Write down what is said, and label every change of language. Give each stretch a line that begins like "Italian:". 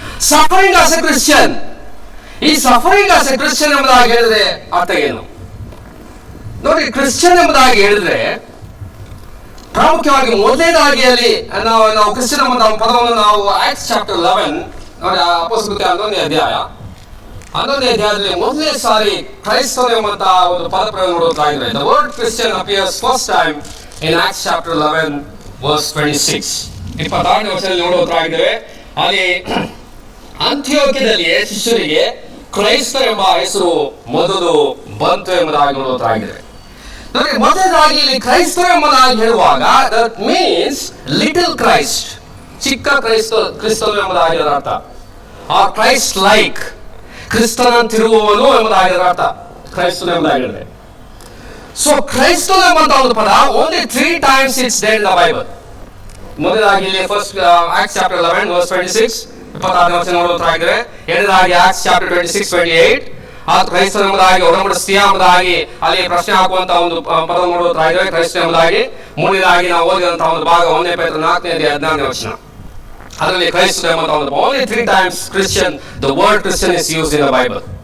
English: Suffering as a Christian. ಈ suffering as a Christian
Kannada: ಎಂಬುದಾಗಿ ಹೇಳಿದ್ರೆ ಅರ್ಥ ಏನು ನೋಡಿ? ಕ್ರಿಶ್ಚಿಯನ್ ಎಂಬುದಾಗಿ ಹೇಳಿದ್ರೆ ಪ್ರಾಮುಖ್ಯವಾಗಿ ಮೊದಲನೇದಾಗಿ ಅಲ್ಲಿ ನಾವು ಕ್ರಿಶ್ಚಿಯನ್ ಎಂಬ ಪದವನ್ನು ನಾವು ಆಕ್ಟ್ಸ್ ಚಾಪ್ಟರ್ 11 ನೋಡಿ, ಅಪೊಸ್ತಲರ 11ನೇ ಅಧ್ಯಾಯ 11ನೇ ಅಧ್ಯಾಯದಲ್ಲಿ ಮೊದಲನೇ ಸಾರಿ ಕ್ರೈಸ್ತರು ಎಂಬಂತಹ ಒಂದು ಪದ ಪ್ರಯೋಗ ನೋಡುತ್ತಾ ಇದ್ರೆ.
English: The word Christian appears first time in Acts chapter 11 verse 26.
Kannada: 26ನೇ ವಚನದಲ್ಲಿ ನೋಡುತ್ತಾ ಇದ್ದೇವೆ. ಅಲ್ಲಿ ಅಂತ್ಯೋಕ್ಯದಲ್ಲಿ ಶಿಷ್ಯರಿಗೆ ಕ್ರೈಸ್ತ ಎಂಬ ಹೆಸರು ಮೊದಲು ಬಂತು ಎಂಬುದಾಗಿ ನೋಡುತ್ತಾ ಇದ್ದೇವೆ. ನೋಡಿ, ಮೊದಲಾಗಿ ಇಲ್ಲಿ ಕ್ರೈಸ್ತ ಎಂಬುದಾಗಿ ಹೇಳುವಾಗ
English: that means little Christ,
Kannada: ಚಿಕ್ಕ ಕ್ರಿಸ್ತನು ಎಂಬುದಾಗಿ ಅದರ ಅರ್ಥ. ಆ ಕ್ರೈಸ್ಟ್ ಲೈಕ್, ಕ್ರಿಸ್ತನಂತಿರುವವನು ಎಂಬುದಾಗಿ ಅದರ ಅರ್ಥ ಕ್ರೈಸ್ತನು ಎಂಬುದಾಗಿ ಹೇಳಿದೆ.
English: so
Kannada: ಕ್ರೈಸ್ತನು ಎಂಬಂತ ಒಂದು ಪದ
English: only 3 times it's there in the Bible.
Kannada: ಮೊದಲಾಗಿ ಇಲ್ಲಿ ಫಸ್ಟ್ Acts chapter 11 verse 26 26ನೇ ವಚನ ನೋಡುತ್ತಾ ಇದ್ದೇವೆ. ಎರಡನೇದಾಗಿ Acts chapter 26 28 ಆ ಕ್ರೈಸ್ತನ ಎಂಬುದಾಗಿ ಒಡಂಬಡಿಸ್ತೀಯ ಎಂಬುದಾಗಿ ಅಲ್ಲಿ ಪ್ರಶ್ನೆ ಹಾಕುವಂತ ಒಂದು ಪದ ನೋಡುತ್ತಾ ಇದ್ದೇವೆ, ಕ್ರೈಸ್ತ ಎಂಬುದಾಗಿ. ಮೂರನೇದಾಗಿ ನಾವು ಓದಿದಂತಹ ಒಂದು ಭಾಗ 1ನೇ ಪೇತ್ರ 4ನೇ ಅಧ್ಯಾಯ 14ನೇ ವಚನ, ಅದರಲ್ಲಿ ಕ್ರೈಸ್ತ ಎಂಬಂತ ಒಂದು
English: only 3 times Christian, the word Christian is used in the Bible.